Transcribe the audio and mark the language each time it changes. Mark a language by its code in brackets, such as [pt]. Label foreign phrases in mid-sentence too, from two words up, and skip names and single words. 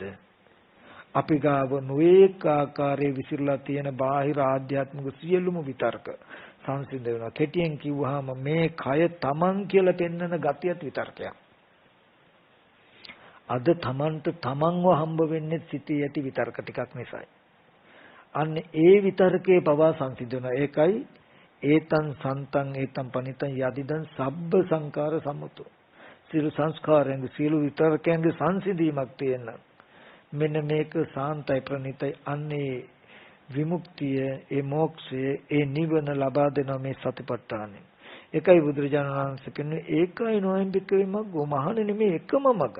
[si] අපි ගාව නොඑක ආකාරයේ විසිරලා තියෙන බාහිර ආධ්‍යාත්මික සියලුම විතර්ක සංසිඳ වෙනවා. කෙටියෙන් කිව්වහම මේ කය තමන් කියලා පෙන්වන ගතියත් විතර්කයක්. අද තමන්ට තමන්ව හම්බ වෙන්නේ සිටී ඇති විතර්ක ටිකක් නිසායි. අන්න ඒ විතර්කේ පවා සංසිඳ වෙනවා. [pi] ඒකයි ඒතං සන්තං ඒතං පනිතං යදිදං සබ්බ සංකාර සමුතෝ. [si] සියලු සංස්කාරයන්ගේ සියලු විතර්කයන්ගේ සංසිඳීමක් තියෙනවා. මෙන්න මේක සාන්තයි ප්‍රණීතයි. අන්නේ විමුක්තිය, ඒ මොක්ෂය, ඒ නිවන ලබා දෙන මේ සතිපට්ඨානෙ. ඒකයි බුදුරජාණන් වහන්සේ කියන්නේ ඒකයි [pi] නොයෙම්බික මග්ගෝ [si] මහණෙනි මේ එකම මගයි.